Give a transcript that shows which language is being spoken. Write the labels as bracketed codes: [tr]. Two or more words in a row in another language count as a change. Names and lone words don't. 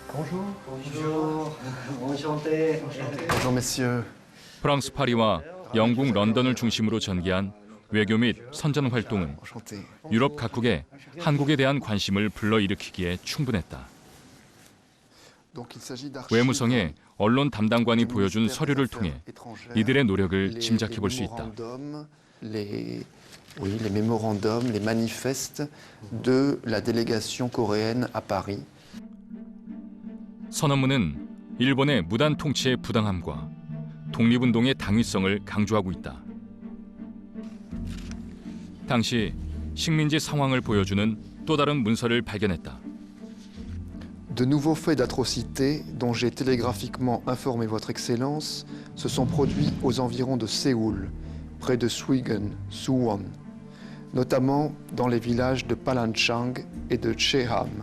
[ko] 프랑스 파리와 영국 런던을 중심으로 전개한 외교 및 선전 활동은 유럽 각국의 한국에 대한 관심을 불러일으키기에 충분했다. 외무성의 언론 담당관이 보여준 서류를 통해 이들의 노력을 짐작해 볼 수 있다. [fr] Oui, les mémorandums, les manifestes de la délégation coréenne à Paris. [ko] 선언문은 일본의 무단 통치의 부당함과 독립운동의 당위성을 강조하고 있다. 당시 식민지 상황을 보여주는 또 다른 문서를 발견했다. [fr] De nouveaux faits d'atrocité dont j'ai télégraphiquement informé votre Excellence se sont produits aux environs de Séoul, près de Suigun, Suwon, notamment dans les villages de Palanchang et de Cheham.